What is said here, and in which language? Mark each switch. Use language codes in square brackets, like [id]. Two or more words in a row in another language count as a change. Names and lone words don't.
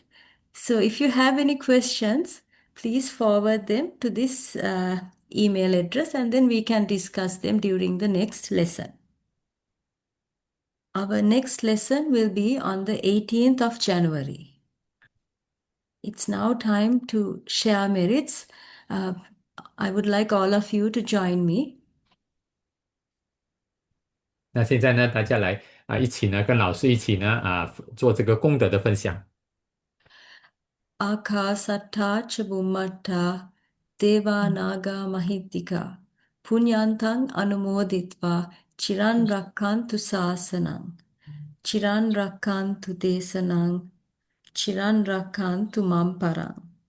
[en] So if you have any questions, please forward them to this email address and then we can discuss them during the next lesson. Our next lesson will be on the 18th of January. It's now time to share merits. I would like all of you to join me. [zh] 那现在呢，大家来一起呢，跟老师一起呢做这个功德的分享。 [pi] Akāsattā ca bhummattā devā nāgā mahiddhika puñyantaṃ anumoditva chiran rakkantu sāsanam chiran rakkantu desanam chiran rakkantu mamparam